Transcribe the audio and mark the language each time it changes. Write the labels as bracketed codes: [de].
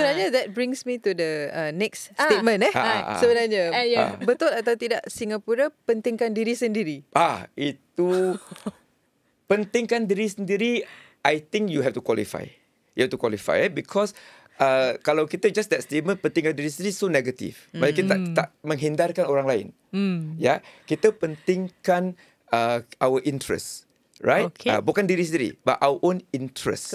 [en] Sebenarnya that brings me to the next statement. [ms] Sebenarnya betul atau tidak Singapura pentingkan diri sendiri? Itu pentingkan diri sendiri. [en] I think you have to qualify. You have to qualify because [ms] kalau kita [en] just that statement [ms] pentingkan diri sendiri, [en] so negatif. [ms] Maksudnya kita tak menghindarkan orang lain. Ya, kita pentingkan [en] our interest, [ms] right? Okay. Bukan diri sendiri, [en] but our own interest.